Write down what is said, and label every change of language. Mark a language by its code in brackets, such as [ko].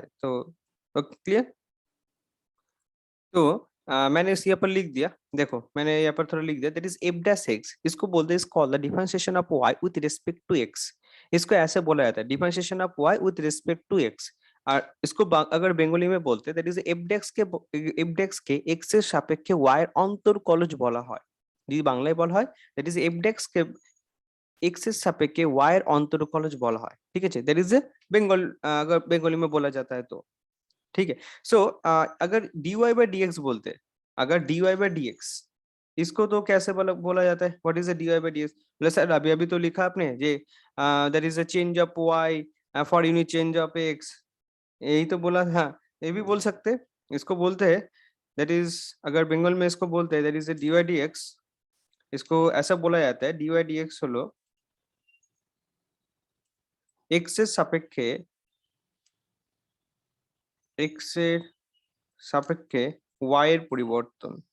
[hi] तो क्लियर। तो मैंने इस यहाँ पर लिख दिया, देखो मैंने यहाँ पर थोड़ा लिख दिया, that is F dash x, इसको बोलते हैं [en] Is called the differentiation of Y with respect to X. [hi] इसको ऐसे बोला जाता है, differentiation of Y with respect to x. और इसको अगर बंगाली में बोलते हैं that is F [bn] desks K x এর সাপেক্ষে y এর অন্তরকলজ বলা হয়। যদি বাংলায় বলা হয় that is F desks K x এর সাপেক্ষে y এর অন্তরকলজ বলা হয়, ঠিক আছে, [hi] दैट इज बंगाल, अगर बंगाली में बोला जाता है तो ठीक है। सो अगर dy बाई डी एक्स बोलते हैं, अगर dy बाई डी एक्स, इसको तो कैसे बोला जाता है, [en] what is the dy by D X, [hi] बोले सर अभी अभी तो लिखा आपने जे [en] that is a change of y for unit change of x, [hi] यही तो बोला। हाँ, ये भी बोल सकते हैं, इसको बोलते हैं दैट इज, अगर बंगाल में इसको बोलते हैं that is dy by D x, इसको ऐसा बोला जाता है dy बाई डी एक्स [bn] হলো x এর সাপেক্ষে, x এর সাপেক্ষে y এর পরিবর্তন,